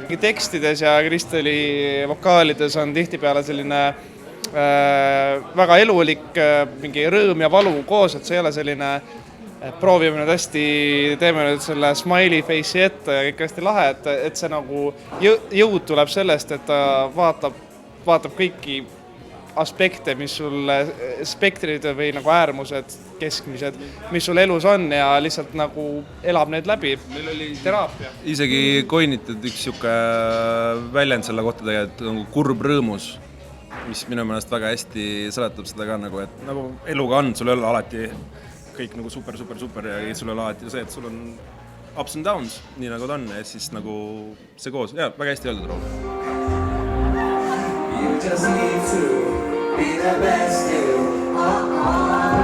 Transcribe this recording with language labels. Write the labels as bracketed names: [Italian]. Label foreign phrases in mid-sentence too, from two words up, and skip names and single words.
[Estonian] Tekstides ja Kristeli vokaalides on tihtipeale selline väga elulik mingi rõõm ja valu koos, et see ei ole selline proovime nüüd hästi, teeme nüüd selle [English] smiley face'i [Estonian] ette ja kõik hästi lahe, et see nagu jõud tuleb sellest, et ta vaatab kõiki aspekte, mis sul spektrid või nagu äärmused, keskmised, mis sul elus on ja lihtsalt nagu elab need läbi. Meil oli teraapia. Isegi koinitud üks siuke väljend selle kohta tegelikult nagu kurb rõõmus, mis minu meelest väga hästi seletab seda ka nagu, et nagu eluga on, sul ei ole alati kõik nagu super ja sul ei ole alati see, et sul on [English] ups and downs, [Estonian] nii nagu ta on ja siis nagu see koos, jah, väga hästi öeldud Rool. [English] You just need to be the best you.